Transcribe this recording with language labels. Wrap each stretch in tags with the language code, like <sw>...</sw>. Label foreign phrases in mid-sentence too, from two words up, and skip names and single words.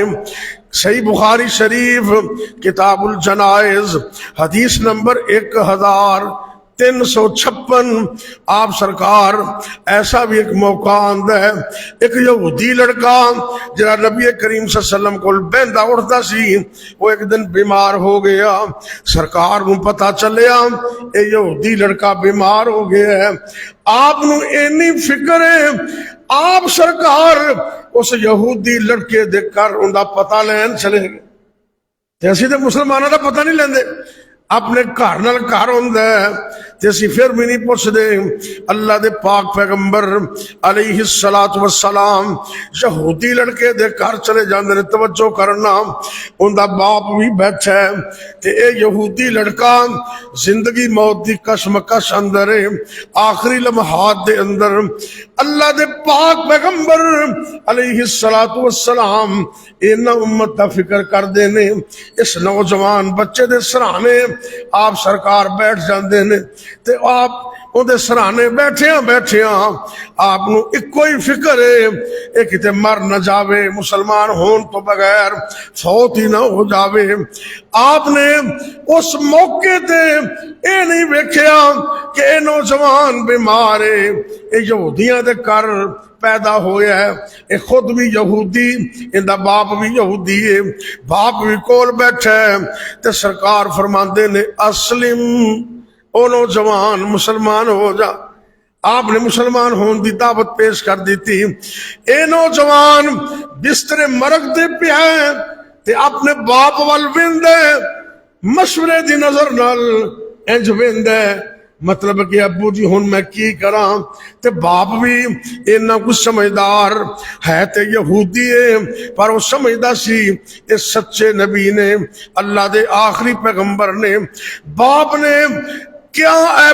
<pa>صحیح بخاری شریف کتاب الجنائز حدیث نمبر 1356 آپ سرکار ایسا بھی ایک موقع آندا ہے، ایک یہودی لڑکا جڑا نبی کریم</pa> <ar>صلی اللہ علیہ وسلم</ar> <pa>کو بہندا اٹھدا سی، وہ ایک دن بیمار ہو گیا. سرکار نو پتہ چلیا اے یہودی لڑکا بیمار ہو گیا ہے. آپ نو اینی فکر ہے، آپ سرکار اس یہودی لڑکے دے کر ان دا پتہ لین چلے گئے. تے اسی تے مسلمانوں دا پتہ نہیں لیندے، اپنے گھر نال گھر ہوندا ہے تے اسی پھر بھی نہیں پوچھ دے. اللہ دے پاک پیغمبر</pa> <ar>علیہ الصلوۃ والسلام</ar> <pa>یہودی لڑکے دے گھر چلے جاندے نے. توجہ کرنا، ان دا باپ بھی بیٹھا ہے تے اے یہودی لڑکا زندگی موت دی کشمکش اندر ہے، آخری لمحات دے اندر اللہ دے پاک پیغمبر</pa> <ar>علیہ الصلوۃ والسلام</ar> <pa>اینا امت دا فکر کر دے نے. اس نوجوان بچے دے سرانے آپ سرکار بیٹھ جاندے نے تے آپ اودے سرانے بیٹھیاں آپ نو ایک ہی فکر ہے اے کتے مر نہ جاوے، مسلمان ہون تو بغیر فوت ہی نہ ہو جاوے. آپ نے اس موقع تے اے نہیں ویکھیا کہ اے نوجوان بیمار ہے، اے یہودیاں دے کر پیدا ہویا ہے، اے خود بھی یہودی، ان دا باپ بھی یہودی ہے، باپ بھی کول بیٹھا ہے. تے سرکار فرماندے نے اسلم، او نوجوان مسلمان ہو جا. آپ نے مسلمان ہون دی دعوت پیش کر دی تھی. اے نوجوان بستر مرگ دے پیا ہے تے اپنے باپ وال ویندے مشورے دی نظر نال انج ویندا ہے، مطلب کہ ابو جی ہن میں کی کراں، تے باپ بھی اینا کچھ سمجھدار ہے تے یہودی ہے، پر وہ سمجھدا سی اس سچے نبی نے، اللہ دے آخری پیغمبر نے، باپ نے کیا اے</pa>